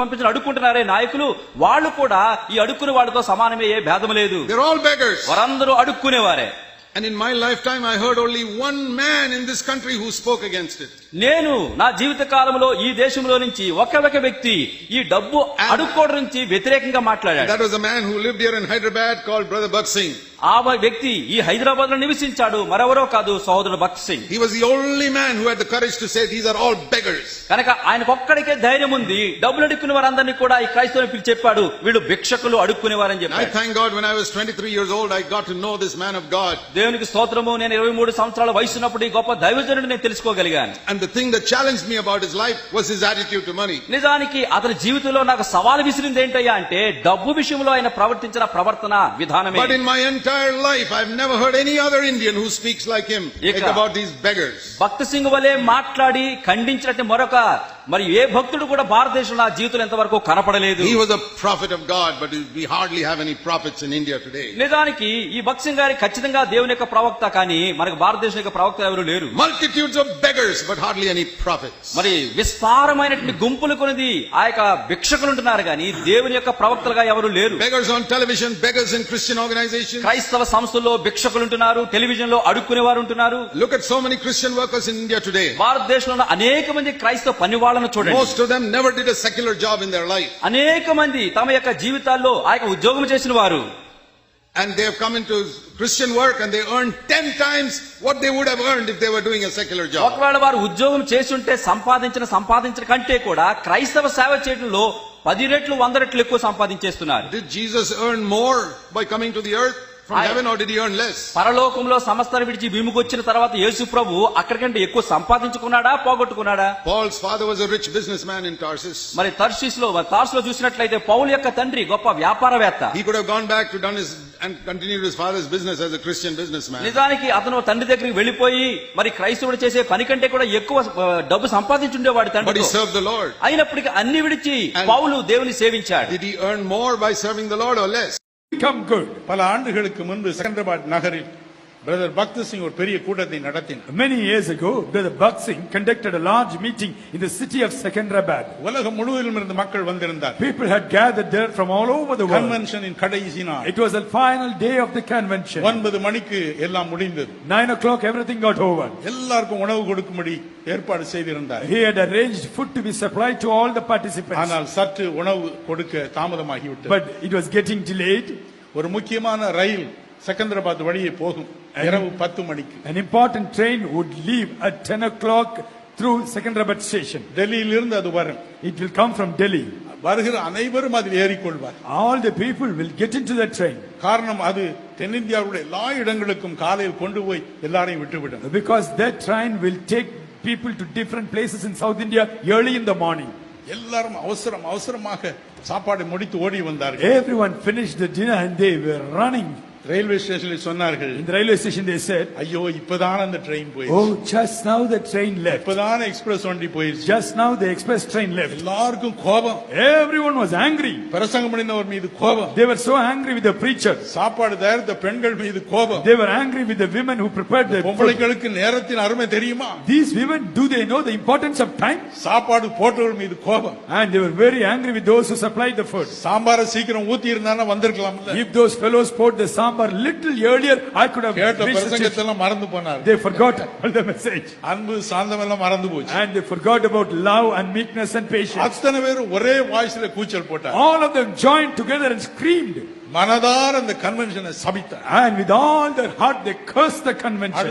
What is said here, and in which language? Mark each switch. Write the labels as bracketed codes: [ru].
[te] అడుక్కుంటున్నారే నాయకులు, వాళ్ళు కూడా ఈ అడుక్కునే వాళ్ళతో సమానమే, ఏ భేదం లేదు. వారందరూ అడుక్కునేవారే. [en] And in my lifetime I heard only one man in this country who spoke against it. [te] నేను నా జీవిత కాలంలో ఈ దేశంలో నుంచి ఒక వ్యక్తి ఈ డబ్బు అడుక్కోవడం నుంచి వ్యతిరేకంగా మాట్లాడాడు. [en] That was a man who lived here in Hyderabad called Brother Bhakt Singh. [te] ఆ వ్యక్తి ఈ హైదరాబాద్ లో నివసించాడు, మరెవరో కాదు, సోదరుడు Bakht Singh. [en] He was the only man who had the courage to say these are all beggars. [te] కనుక ఆయనకొక్కడికే ధైర్యం ఉంది, డబ్బులు అడుక్కునే వారందరినీ కూడా ఈ క్రైస్తవుని పిలిచి చెప్పాడు, వీళ్ళు భిక్షకులు, అడుక్కునేవారని చెప్పాడు. [en] I thank God when I was 23 years old I got to know this man of God. [te] దేవునికి స్తోత్రము, నేను 23 సంవత్సరాల వయసు ఉన్నప్పుడు ఈ గొప్ప దైవజనుడిని నేను తెలుసుకోగలిగాను. [en] And the thing that challenged me about his life was his attitude to money. [te] నిజానికి అతని జీవితంలో నాకు సవాలు విసిరింది ఏంటయ్యా అంటే డబ్బు విషయంలో ఆయన ప్రవర్తించిన ప్రవర్తన విధానమే. [en] But in my entire life I've never heard any other Indian who speaks like him like about these beggars. [te] Bakht Singh వలే మాట్లాడి ఖండించినట్టు మరొక మరి ఏ భక్తుడు కూడా భారతదేశంలో ఆ జీవితంలో ఎంతవరకు కనపడలేదు. [en] He was a prophet of God, but we hardly have any prophets in India today. [te] నిజానికి ఈ భక్త్ సింగ్ గారి ఖచ్చితంగా దేవుని యొక్క ప్రవక్త, కానీ మనకు భారతదేశం యొక్క ప్రవక్త ఎవరు లేరు. [en] Multitudes of beggars but hardly any prophets. [te] మరి విస్తారమైనటువంటి గుంపులు కొనిది ఆ యొక్క భిక్షకులు ఉంటున్నారు, కానీ దేవుని యొక్క ప్రవక్తలుగా ఎవరు లేరు. [en] Beggars on television, beggars in Christian organizations. [te] క్రైస్తవ సంస్థల్లో భిక్షకులు ఉంటున్నారు, టెలివిజన్ లో అడుక్కునే వారు ఉంటున్నారు. [en] Look at so many Christian workers in India today. [te] భారతదేశంలో అనేక మంది క్రైస్తవ పనివాళ్ళను చూడండి. [en] Most of them never did a secular job in their life. [te] అనేక మంది తమ యొక్క జీవితాల్లో ఆ యొక్క ఉద్యోగం చేసిన వారు. [en] And they have come into Christian work and they earn 10 times what they would have earned if they were doing a secular job. [te] ఒకవేళ వారు ఉద్యోగం చేసి ఉంటే సంపాదించిన కంటే కూడా క్రైస్తవ సేవ చేయడంలో 10 రెట్లు 100 రెట్లు ఎక్కువ సంపాదించేస్తున్నారు. [en] Did Jesus earn more by coming to the earth from heaven, or did he earn less? [te] పరలోకంలో సమస్తాన్ని విడిచి భూమికి వచ్చిన తర్వాత యేసు ప్రభు అక్కడికంటే ఎక్కువ సంపాదించుకున్నాడా, పోగొట్టుకున్నాడా? [en] Paul's father was a rich businessman in Tarsus. [te] మరి తార్సులో చూసినట్లయితే పౌలు యొక్క తండ్రి గొప్ప వ్యాపారవేత్త. [en] He could have gone back to done his and continued his father's business as a Christian businessman. [te] నిజానికి అతను తండ్రి దగ్గరికి వెళ్లిపోయి మరి క్రైస్తవుడు చేసే పని కంటే కూడా ఎక్కువ డబ్బు సంపాదించుండేవాడు తండ్రి. [en] But he served the Lord. [te] అయినప్పటికీ అన్ని విడిచి పౌలు దేవుని సేవించాడు. [en] Did he earn more by serving the Lord or less? Become good. [ta] பல ஆண்டுகளுக்கு முன்பு செகந்திராபாத் நகரில் பிரதர் பக்த் சிங் ஒரு பெரிய கூட்டத்தை நடத்தினார். [en] Many years ago, Brother Bhakt Singh conducted a large meeting in the city of Secunderabad. [ta] உலகம் முழுவதிலும் இருந்து மக்கள் வந்திருந்தார். [en] People had gathered there from all over the world. Convention in [ta] கடைசி நாள். [en] It was the final day of the convention. [ta] 9 மணிக்கு எல்லாம் முடிந்தது. [en] 9 o'clock everything got over. [ta] எல்லாருக்கும் உணவு கொடுக்கும்படி ஏற்பாடு செய்திருந்தார். [en] He had arranged food to be supplied to all the participants. [ta] ஆனால் சற்று உணவு கொடுக்க தாமதமாகிவிட்டது. [en] But it was getting delayed. [ta] ஒரு முக்கியமான ரயில் செகந்திராபாத் வழியே போகும் இரவு 10 மணிக்கு. [en] An important train would leave at 10 o'clock through Secunderabad station. [ta] டெல்லியிலிருந்து அது வரும். [en] It will come from Delhi. [ta] வருகிற அனைவரும் அதில் ஏறிக்கொள்வார். [en] All the people will get into that train. [ta] காரணம் அது தென்னிந்தியாவுடைய எல்லா இடங்களுக்கும் காலையில் கொண்டு போய் எல்லாரையும் விட்டுவிடும். [en] Because that train will take people to different places in South India early in the morning. [ta] எல்லாரும் அவசரமாக சாப்பாடு முடித்து ஓடி வந்தார்கள். [en] Everyone finished the dinner and they were running. [ta] Railway ஸ்டேஷனில் சொன்னார்கள், [en] In the railway station they said, [ta] ஐயோ இப்பதான் அந்த ட்ரெயின் போயிடுச்சு, [en] oh, just now the train left. [ta] இப்பதான் எக்ஸ்பிரஸ் வண்டி போயிடுச்சு. [en] Just now the express train left. [ta] எல்லாருக்கும் கோபம். [en] Everyone was angry. [ta] பிரசங்கம் பண்ணினவர் மீது கோபம். [en] They were so angry with the preacher. [ta] சாப்பாடு தயாரித்த பெண்கள் மீது கோபம். [en] They were angry with the women who prepared the food. [ta] பொம்பளைகளுக்கு நேரத்தின் அருமை தெரியுமா? [en] These women, do they know the importance of time? [ta] சாப்பாடு போட்டவர்கள் மீது கோபம். [en] And they were very angry with those who supplied the food. [ta] சாம்பாரை சீக்கிரம் ஊத்தி இருந்தானா வந்திருக்கலாம்ல. [en] If those fellows poured the sambar little earlier, I could have [ta] கேட்ட [en] reached the station. [ta] பிரசங்கத்தெல்லாம் மறந்து போனார். [en] They forgot all the message. [ta] அன்பு சாந்தம் எல்லாம் மறந்து போச்சு. [en] And they forgot about love and meekness and patience. [ta] அத்தனை பேரும் ஒரே வாய்ஸ்ல கூச்சல் போட்டார். [en] All of them joined together and screamed. [ta] மனதார அந்த கன்வென்ஷனை சபித்தார். [en] And with all their heart they cursed the convention.